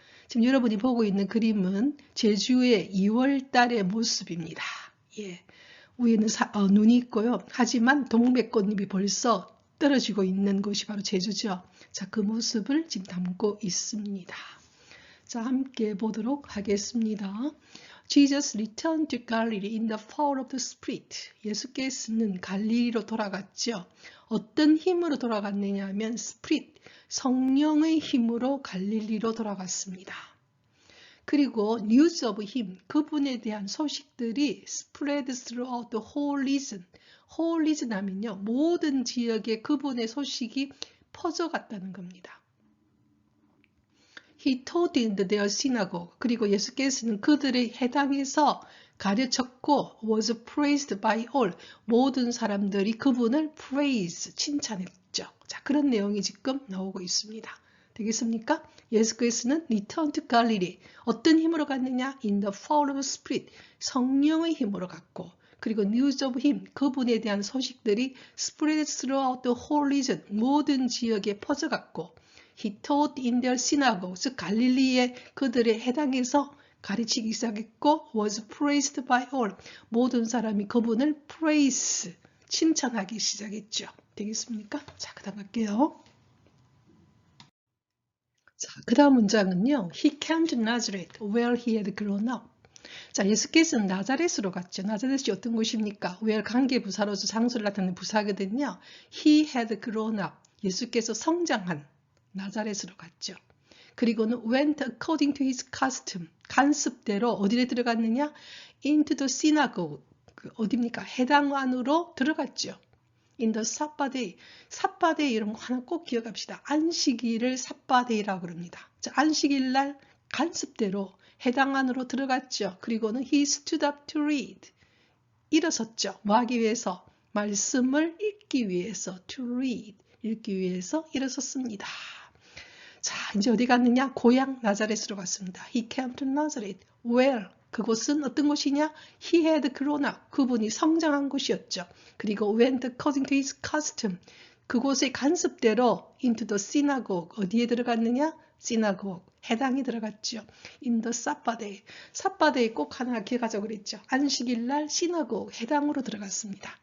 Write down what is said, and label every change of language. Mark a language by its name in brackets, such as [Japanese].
[Korean] 지금 여러분이 보고 있는 그림은 제주의 2월 달의 모습입니다. 예, 위에는 눈이 있고요. 하지만 동백꽃잎이 벌써 떨어지고 있는 곳이 바로 제주죠. 자, 그 모습을 지금 담고 있습니다. 자, 함께 보도록 하겠습니다. [English] Jesus returned to Galilee in the power of the Spirit. [Korean] 예수께서는 갈릴리로 돌아갔죠. 어떤 힘으로 돌아갔느냐 하면 Spirit, 성령의 힘으로 갈릴리로 돌아갔습니다. 그리고 [English] news of him, [Korean] 그분에 대한 소식들이 [English] spread throughout the whole region. whole region [Korean] 하면요, 모든 지역에 그분의 소식이 퍼져갔다는 겁니다. [English] He taught in their synagogue. [Korean] 그리고 예수께서는 그들의 해당에서 가르쳤고 [English] was praised by all. [Korean] 모든 사람들이 그분을 praise, 칭찬했죠. 자, 그런 내용이 지금 나오고 있습니다. 되겠습니까? 예수께서는 [English] return to Galilee. [Korean] 어떤 힘으로 갔느냐? [English] In the power of Spirit. [Korean] 성령의 힘으로 갔고, 그리고 [English] news of him, [Korean] 그분에 대한 소식들이 [English] spread throughout the whole region, [Korean] 모든 지역에 퍼져갔고, [English] He taught in their synagogue, [Korean] 즉 갈릴리의 그들의 해당에서 가르치기 시작했고, [English] was praised by all, [Korean] 모든 사람이 그분을 praise, 칭찬하기 시작했죠. 되겠습니까? 자, 그 다음 갈게요. 자, 그 다음 문장은요. [English] He came to Nazareth, where he had grown up. [Korean] 자, 예수께서는 나자렛으로 갔죠. 나자렛이 어떤 곳입니까? where 관계부사로서 장소를 나타내는 부사거든요. [English] He had grown up. [Korean] 예수께서 성장한 나자렛으로 갔죠. 그리고는 [English] went according to his custom. [Korean] 관습대로 어디에 들어갔느냐? [English] into the synagogue. [Korean] 어디입니까? 해당 안으로 들어갔죠. [English] in the Sabbath. [Korean] 삿바데이 이런 거 하나 꼭 기억합시다. 안식일을 삿바데이라고 그럽니다. 자, 안식일 날 관습대로 해당 안으로 들어갔죠. 그리고는 [English] he stood up to read. [Korean] 일어섰죠. 뭐 하기 위해서? 말씀을 읽기 위해서. [English] to read. [Korean] 읽기 위해서 일어섰습니다. 자, 이제 어디 갔느냐? 고향 나자렛으로 갔습니다. [English] He came to Nazareth. Where? [Korean] 그곳은 어떤 곳이냐? [English] He had grown up. [Korean] 그분이 성장한 곳이었죠. 그리고 [English] went according to his custom. [Korean] 그곳의 관습대로 [English] into the synagogue. [Korean] 어디에 들어갔느냐? synagogue. 해당이 들어갔죠. [English] in the Sabbath. [Korean] 삿바데이 꼭 하나 기억하자고 그랬죠. 안식일 날 synagogue 해당으로 들어갔습니다.